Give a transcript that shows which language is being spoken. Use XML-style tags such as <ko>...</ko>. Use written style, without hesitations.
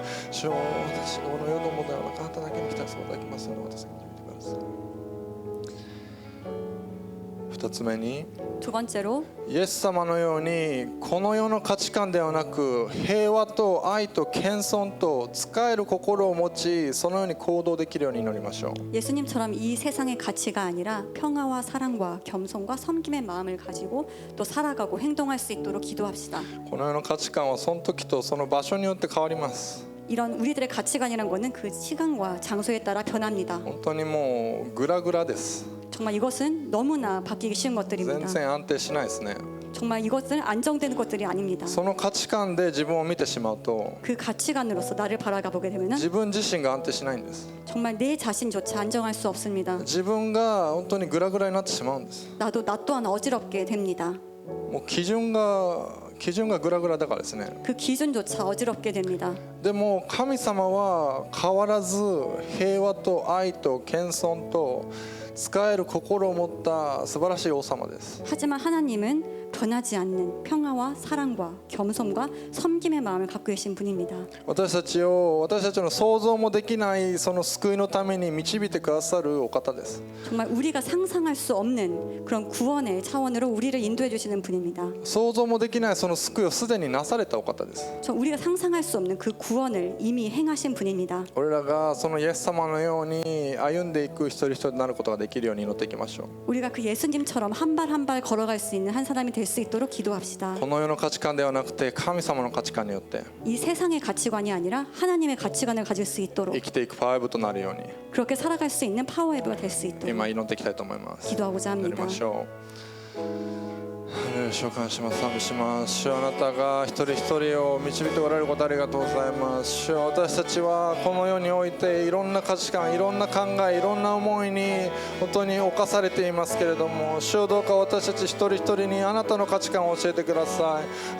<ja>主よ、私この世の問題はあなただけに期待することができますように、お助け2つ目に</ja> <ko>두 번째로</ko> <ja>イエス様のようにこの世の価値観ではなく平和と愛と謙遜と使える心を持ち、そのように行動できるように祈りましょう。</ja> <ko>예수님처럼 이 세상의 가치가 아니라 평화와 사랑과 겸손과 섬김의 마음을 가지고 또 살아가고 행동할 수 있도록 기도합시다.</ko> <ja>この世の価値観はその時とその場所によって変わります。</ja> <ko>이런 우리들의 가치관이란 것은 그 시간과 장소에 따라 변합니다.</ko> <ja>本当にもうグラグラです。</ja> <ko>정말 이것은 너무나 바뀌기 쉬운</ko> <ja>全</ja> <ko>것들입니다.</ko> <ja>然安定しないですね。</ja> <ko>정말 이것은 안정되는 것들이 아닙니다.</ko> <ja>その価値観で自分を見てしまうと</ja> <ko>그 가치관으로서 나를 바라가 보게 되면</ko> <ja>自分自身が安定しないんです。</ja> <ko>정말 내 자신조차 안정할 수 없습니다.</ko> <ja>自分が本当にグラグラになってしまうんです。</ja> <ko>나 또한 어지럽게 됩니다.</ko> <ja>もう基準がグラグラだからですね。</ja> <ko>그 기준조차 어지럽게 됩니다.</ko> <ja>でも神様は変わらず平和と愛と謙遜と使える心を持った素晴らしい王様です。</ja> <ko>하지만 하나님은 변하지 않는 평화와 사랑과 겸손과 섬김의 마음을 갖고 계신 분입니다.</ko> <ja>私たちの想像もできないその救いのために導いてくださるお方です。</ja> <ko>정말 우리가 상상할 수 없는 그런 구원의 차원으로 우리를 인도해 주시는 분입니다.</ko> <ja>想像もできないその救いをすでになされたお方です。</ja> <ko>우리가 상상할 수 없는 그 구원을 이미 행하신 분입니다.</ko> <ja>俺らがそのイエス様のように歩んでいく一人一人になることができるように祈っていきましょう。</ja> <ko>우리가 그 예수님처럼 한 발 한 발 걸어갈 수 있는 한 사람이 될 수 있도록 기도합시다.</ko> <ja>この世の価値観ではなくて神様の価値観によって</ja> <ko>이 세상의 가치관이 아니라 하나님의 가치관을 가질 수 있도록</ko> <ja>生きていくパワーウェブとなるように</ja> <ko>그렇게 살아갈 수 있는 파워웨브가 될 수 있도록</ko> <ja>今祈っていきたいと思います。</ja> <ko>기도하고자</ko> <ja>祈り</ja> <ko>합니다.</ko> <ja>ましょう。レ主を感謝します。賛美します。主よ、あなたが一人一人を導いておられることありがとうございます。主よ、私たちはこの世においていろんな価値観、いろんな考え、いろんな思いに本当に侵されていますけれども、主よ、どうか私たち一人一人にあなたの価値観を教えてください。</ja>